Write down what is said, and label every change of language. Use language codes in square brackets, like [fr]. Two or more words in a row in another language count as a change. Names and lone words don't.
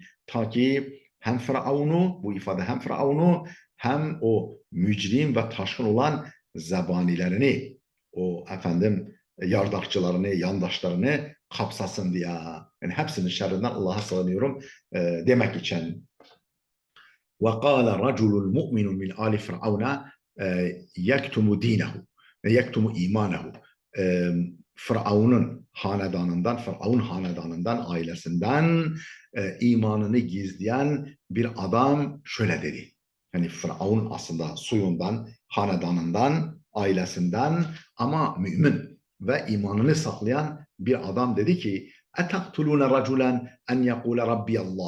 [tr] Ta ki hem Firavun'u, bu ifade hem Firavun'u hem o mücrim ve taşkın olan zebanilerini, o yardakçılarını, yandaşlarını kapsasın diye. Yani hepsinin şerrinden Allah'a sığınıyorum demek için. [ar] وقال رجل مؤمن من آل فرعون يكتم دينه يكتم إيمانه [tr] Firavun hanedanından, ailesinden imanını gizleyen bir adam şöyle dedi. Yani Firavun aslında suyundan, hanedanından, ailesinden ama mümin ve imanını saklayan bir adam dedi ki: [ar] "أتقتلون رجلا أن يقول ربي الله."